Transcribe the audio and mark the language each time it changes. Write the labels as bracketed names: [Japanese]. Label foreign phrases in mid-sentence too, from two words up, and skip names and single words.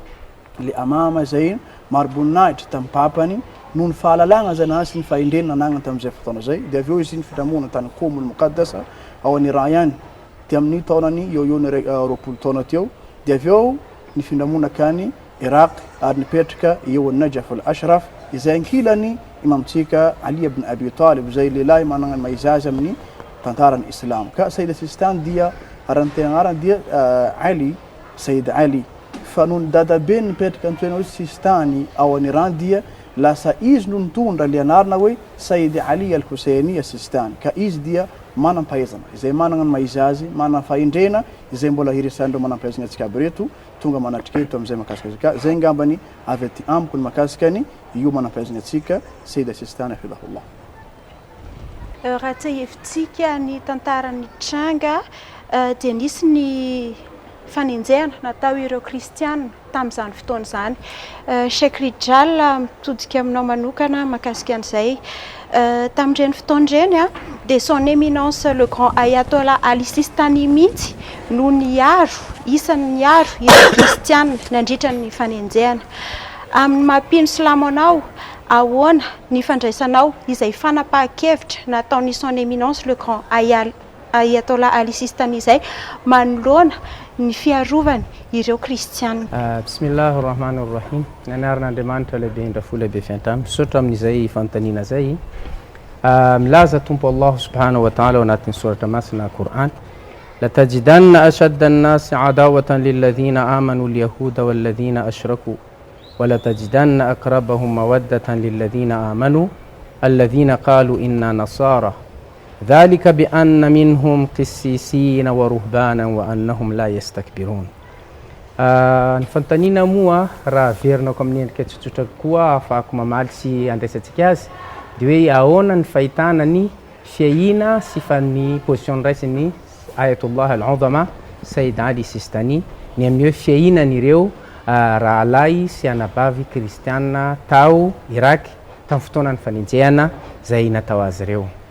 [Malagasy] le amama zay maro-boninahitra tamin'ny papany noho ny fahalalagna zay nanasy ny fahendrena nanagnany tamin'izay fotoana zay dia avy eo izy nifitamona tany Qom al-Muqaddasa ao an'ny Iran ihany dia amin'ny taonany eo ny 20 taona teo dia avy eo nifindramona kany Iraq ary nipetraka eo ny Najaf al-Ashraf izay ankilany imamtsika Ali ibn Abi Talib izay lehilahy manana maizazy amin'ny tantarany Islam. Ka Sayyid as-Sistani dia arantenanarany dia Ali Sayyid Ali fa noho ny dadabe nipetraka antoena hoe Sistani ao an'ny Iran dia lasa izy no nitondra le anarana hoe Sayyid Ali al-Husseini as-Sistani ka izy dia manam-pahaizana izay manana ny maizazy manana fahendrena izay mbola hiresan'ireo manam-pahaizana antsika aby reto tonga manatrika eto amin'izay makasika azy ka zay ngambany avy aty amiko ny makasika ny io manam-pahaizana antsika Sayyid as-Sistani fidahullah. Raha tsahevintsika ny tantaran'ny tranga dia nisy ny fanenjehana natao ireo kristiana tamin'izany fotoana izany. Sheikh Rijal mitodika aminao manokana makasika an'izay tamin'ireny fotoan'ireny dia [French] son éminence le grand [Malagasy] ayatollah Ali Sistani mihitsy no niaro isan'ny niaro ireo kristiana nandritra ny fanenjehana. Amin'ny mampino silamo anao ahoana ny fandraisanao izay fanapahan-kevitra nataon'ny [French] son éminence le grand [Malagasy] ayatollah Ali Sistani izay manoloana ny fiarovany ireo kristiana. [Arabic] بسم الله الرحمن الرحيم. [Malagasy] Anaran'Andriamanitra lehibe indrafo lehibe fiantamy misaotra amin'izay fanontaniana zay. Milaza tompo Allah [Arabic] سبحانه وتعالى [Malagasy] ao anatin'ny soratra masina Qur'an [Arabic] لتجدن أشد الناس عداوة للذين آمنوا اليهود والذين أشركوا ولتجدن أقربهم مودة للذين آمنوا الذين قالوا إنا نصارى ذلك بأن منهم قسيسين ورهبانا وأنهم لا يستكبرون. [Malagasy] Fantanina moa raha verina ko amin'ny endrika tsotsotra koa afahako mamaly sy andraisantsika azy dia hoe ahoana ny fahitana ny fiahina sy fa ny position raisiny Ayatollah al-Uzama Sayyid Ali Sistani ny amin'ny hoe fiahinan'ireo rahalahy sy anabavy kristiana tao Irak tamin'ny fotoanany fanenjehana zay natao azy ireo.